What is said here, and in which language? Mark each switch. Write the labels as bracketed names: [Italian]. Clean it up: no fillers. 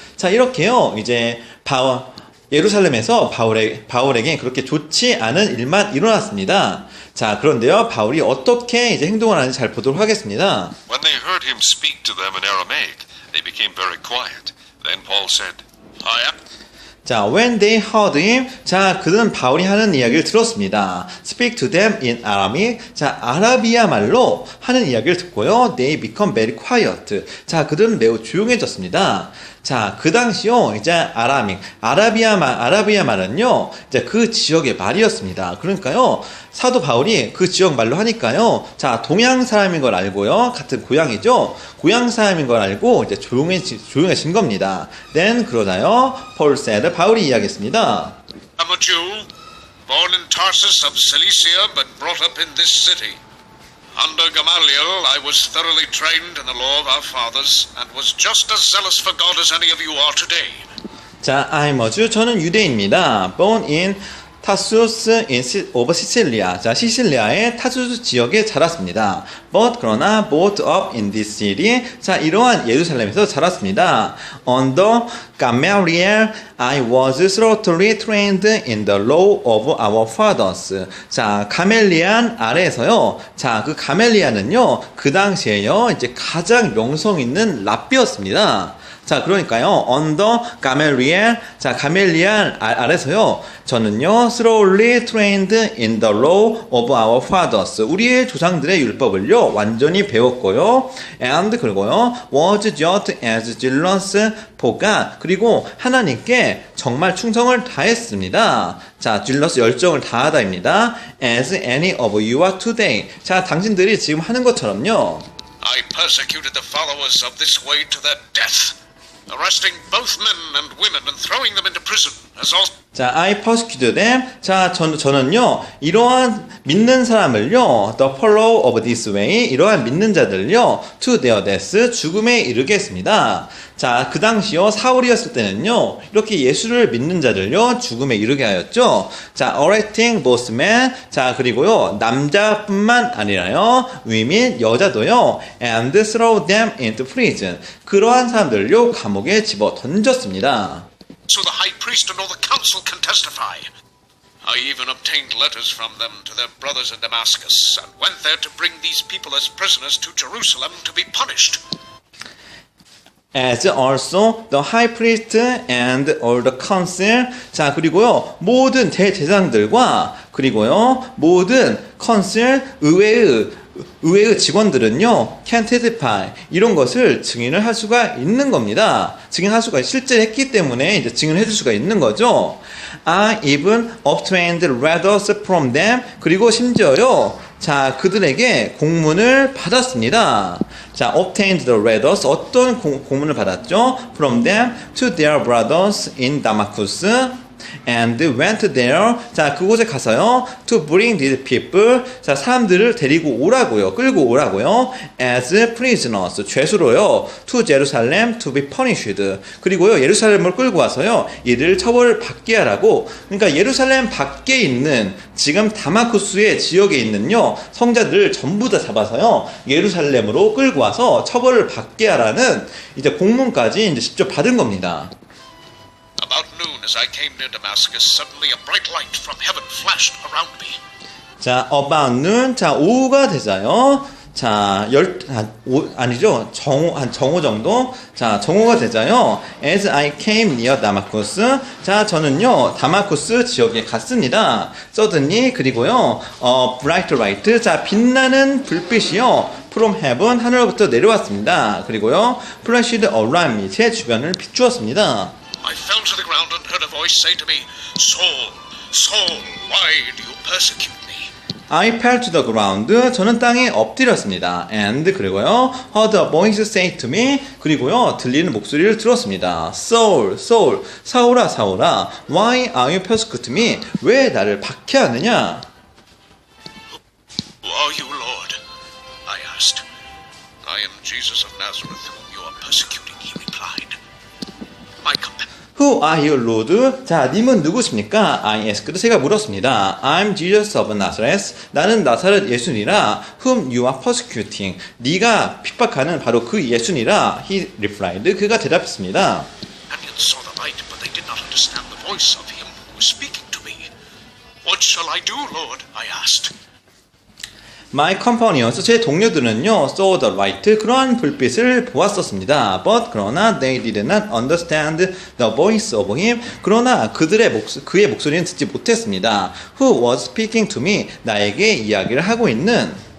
[Korean] 자, 이렇게요, 이제 예루살렘에서 바울에게 그렇게 좋지 않은 일만 일어났습니다. 자, 그런데요, 바울이 어떻게 이제 행동을 하는지 잘 보도록 하겠습니다. [English] When they heard him speak to them in Aramaic, they became very quiet. Then Paul said, I am. [Korean] 자, [English] when they heard him, [Korean] 자, 그들은 바울이 하는 이야기를 들었습니다. [English] Speak to them in Aramaic. [Korean] 자, 아라비아 말로 하는 이야기를 듣고요. [English] They become very quiet. [Korean] 자, 그들은 매우 조용해졌습니다. 자, 그 당시요, 이제 아라비아 말은요, 이제 그 지역의 말이었습니다. 그러니까요, 사도 바울이 그 지역 말로 하니까요, 자, 동양 사람인 걸 알고요, 같은 고향이죠, 고향 사람인 걸 알고, 이제 조용해진 겁니다. [English] Then, [Korean] 그러나요, [English] Paul said, [Korean] 바울이 이야기했습니다. [English] I'm a Jew, born in Tarsus of Cilicia, but brought up in this city. Under Gamaliel, I was thoroughly trained in the law of our fathers and was just as zealous for God as any of you are today. 자, I'm a Jew. [Korean] 저는 유대인입니다. [English] Born in Tarsus of Sicilia. [Korean] 자, 시실리아의 타수스 지역에 자랐습니다. [English] But [Korean] 그러나 [English] brought up in this city. [Korean] 자, 이러한 예루살렘에서 자랐습니다. [English] Under Gamaliel, I was thoroughly trained in the law of our fathers. [Korean] 자, 가멜리안 아래에서요. 자, 그 가멜리안은요, 그 당시에요, 이제 가장 명성 있는 랍비였습니다. 자, 그러니까요, [English] under Gamaliel, [Korean] 자, 가멜리안 아래서요, 저는요, [English] thoroughly trained in the law of our fathers. [Korean] 우리의 조상들의 율법을요, 완전히 배웠고요, [English] and, [Korean] 그리고요, [English] was just as zealous for God. [Korean] 그리고 하나님께 정말 충성을 다했습니다. 자, zealous 열정을 다하다입니다. [English] as any of you are today. [Korean] 자, 당신들이 지금 하는 것처럼요. [English] I persecuted the followers of this way to their death, arresting both men and women and throwing them into prison, as also. 자, I persecuted them. [Korean] 자, 저는요, 이러한 믿는 사람을요, [English] the follow of this way, [Korean] 이러한 믿는 자들을요, [English] to their death, [Korean] 죽음에 이르게 했습니다. 자, 그 당시요, 사울이었을 때는요, 이렇게 예수를 믿는 자들요, 죽음에 이르게 하였죠. [English] 자, arresting both men. [Korean] 자, 그리고요, 남자뿐만 아니라요, [English] women, [Korean] 여자도요, [English] and throw them into prison. [Korean] 그러한 사람들을요, 감옥에 집어 던졌습니다. [English] So the high priest and all the council can testify. I even obtained letters from them to their brothers in Damascus and went there to bring these people as prisoners to Jerusalem to be punished. As also the high priest and all the council. [Korean] 자, 그리고요, 모든 대제사장들과 그리고요, 모든 council, 의회의 직원들은요, [English] can testify, [Korean] 이런 것을 증인을 할 수가 있는 겁니다. 증인할 수가, 실제 했기 때문에 이제 증인을 해줄 수가 있는 거죠. [English] I even obtained letters from them. [Korean] 그리고 심지어요, 자, 그들에게 공문을 받았습니다. 자, [English] obtained the letters, [Korean] 어떤 공문을 받았죠? [English] From them to their brothers in Damascus. And went there. [Korean] 자, 그곳에 가서요, [English] to bring these people. [Korean] 자, 사람들을 데리고 오라고요, 끌고 오라고요, [English] as prisoners, [Korean] 죄수로요, [English] to Jerusalem to be punished. [Korean] 그리고요, 예루살렘을 끌고 와서요, 이를 처벌을 받게 하라고. 그러니까 예루살렘 밖에 있는 지금 다마쿠스의 지역에 있는요, 성자들을 전부 다 잡아서요, 예루살렘으로 끌고 와서 처벌을 받게 하라는 이제 공문까지 이제 직접 받은 겁니다. [English] About noon, as I came near Damascus, suddenly a bright light from heaven flashed around me. [Korean] 자, [English] about noon. [Korean] 자, 오후가 되자요. 자, 아니죠. 한 정오 정도? 자, 정오가 되자요. [English] As I came near Damascus. [Korean] 자, 저는요, 다마쿠스 지역에 갔습니다. [English] Suddenly, [Korean] 그리고요, [English] bright light. [Korean] 자, 빛나는 불빛이요. [English] From heaven, [Korean] 하늘로부터 내려왔습니다. 그리고요, [English] flashed around me. [Korean] 제 주변을 비추었습니다. [English] I fell to the ground and heard a voice say to me, Saul, Saul, why do you persecute me? I fell to the ground. [Korean] 저는 땅에 엎드렸습니다. [English] And [Korean] 그리고요, [English] heard a voice say to me. [Korean] 그리고요, 들리는 목소리를 들었습니다. [English] Saul, Saul, [Korean] 사울아, 사울아, [English] why are you persecuting me? [Korean] 왜 나를 박해하느냐? [English] Who are you, Lord? I asked. I am Jesus of Nazareth, whom you are persecuting, he replied. My companion. Who are you, Lord? [Korean] 자, 님은 누구십니까? [English] I asked. [Korean] 제가 물었습니다. [English] I'm Jesus of Nazareth. [Korean] 나는 나사렛 예수니라. [English] Whom you are persecuting. [Korean] 네가 핍박하는 바로 그 예수니라. [English] He replied. [Korean] 그가 대답했습니다. [English] Companions saw the light, but they did not understand the voice of him who was speaking to me. What shall I do, Lord? I asked. My companions, [Korean] 제 동료들은요, [English] saw the light, [Korean] 그러한 불빛을 보았었습니다. [English] But [Korean] 그러나 [English] they did not understand the voice of him. [Korean] 그러나 그의 목소리는 듣지 못했습니다. [English] Who was speaking to me? [Korean] 나에게 이야기를 하고 있는.